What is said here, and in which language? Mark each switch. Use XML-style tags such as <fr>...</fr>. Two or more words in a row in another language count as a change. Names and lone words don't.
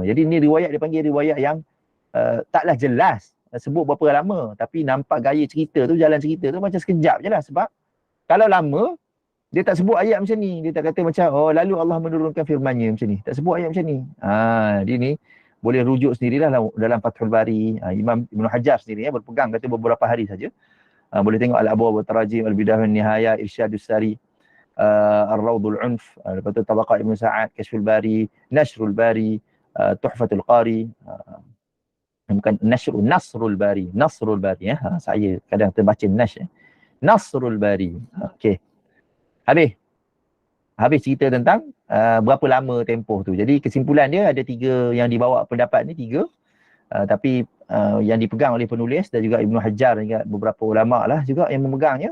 <ms>Jadi ini riwayat dipanggil riwayat yang taklah jelas sebut berapa lama, tapi nampak gaya cerita tu, jalan cerita tu macam sekejap je lah. Sebab kalau lama, dia tak sebut ayat macam ni. Dia tak kata macam, oh lalu Allah menurunkan firman-Nya macam ni. Tak sebut ayat macam ni. Dia ni boleh rujuk sendirilah dalam Fathul Bari. Imam Ibn Hajar sendiri berpegang kata beberapa hari saja. Boleh tengok Al-Abwab Al-Tarajim, Al-Bidayah An-Nihayah, Irsyadus Sari, Ar-Rawdul Unf, lepas tu Tabaqat Ibn Sa'ad, Kashful Bari, Nashrul Bari, Tuhfatul Qari, bukan Nasrul Bari. Saya kadang terbaca Nasrul Bari. Okey. Habis cerita tentang berapa lama tempoh tu. Jadi kesimpulan dia ada 3 yang dibawa pendapat ni, 3. Tapi yang dipegang oleh penulis dan juga Ibn Hajar dan juga beberapa ulama lah juga yang memegangnya.</ms>